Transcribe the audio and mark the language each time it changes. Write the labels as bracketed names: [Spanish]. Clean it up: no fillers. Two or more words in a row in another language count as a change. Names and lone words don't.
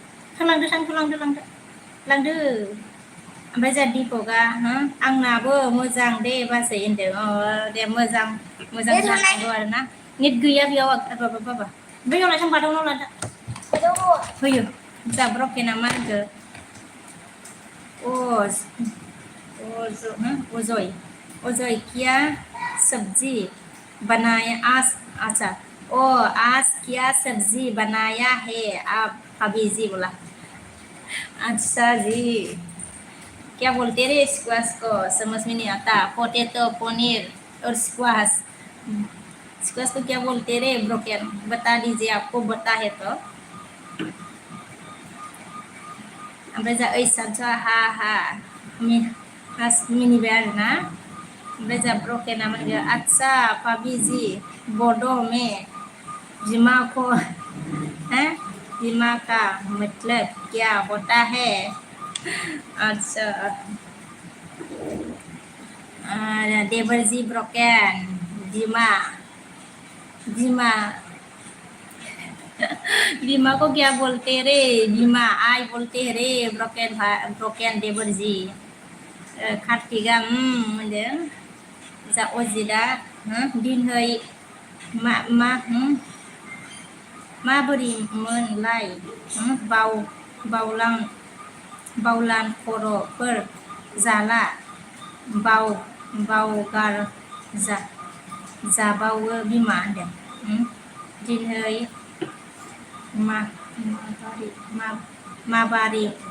[Bodo] लांदो ओमफ्राय जोंहा दीपकआ आंनाबो मोजां दे बाजै होनदों दे मोजां जानांगौ आरोना नेट गैया बेयाव बाबा बैयाव लायथां बादावनाव लादा होयो जोंहा ब्रकेना मा होनखो [Hindi] ओज ओजोय ओजोय क्या सब्जी बनाया आज अच्छा ओ आज क्या सब्जी बनाया है आप भाभी जी बोला अच्छा जी क्या बोलते रे स्क्वाश को समझ में नहीं आता पोटैटो पनीर और स्क्वाश स्क्वाश को क्या बोलते रे ब्रोकन बता दीजिए आपको बता है तो [Bodo] ओमफ्राय जा ओइ सानसुआ हा हा मिनिबाय आरोना ओमफ्राय जा ब्रकेना मोनगो [Hindi] आच्छा भाभी जी बडो में बीमा को हैं बीमा का मतलब क्या होता है अच्छा देवर जी ब्रोकन बीमा बीमा बीमा को क्या बोलते रे बीमा आई बोलते रे ब्रोकन ब्रोकन देवर जी कार्तिका [Bodo] होनदों जा अजितआ दिनहै मा माबोरैमोनलाय बावलां खर'फोर जाला बावगार जाबावो बिमा होनदों दिनहै माबारि